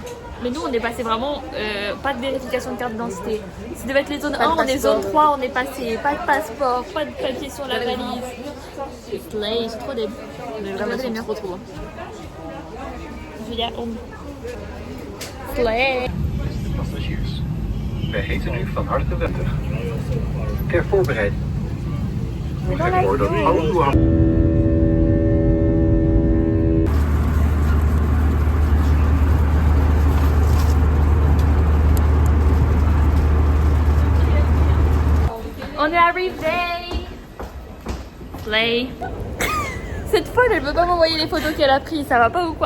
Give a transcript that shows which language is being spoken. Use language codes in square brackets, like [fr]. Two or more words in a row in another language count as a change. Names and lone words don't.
[fr] Mais nous on est passé vraiment pas de vérification de carte d'identité. Ça devait être les zones Pas de 1, on est passeport. zone 3, on est passé. Pas de passeport, pas de papier sur la valise. Slay, c'est trop déb. Mais vraiment, elles sont trop loin. Julia, Slay. [nl] Passagiers. Wij heten u van harte welkom. Ter voorbereiding. Zorg ervoor dat al uw [fr] On est arrivé. Slay. Cette folle, elle veut pas m'envoyer les photos qu'elle a prises, ça va pas ou quoi?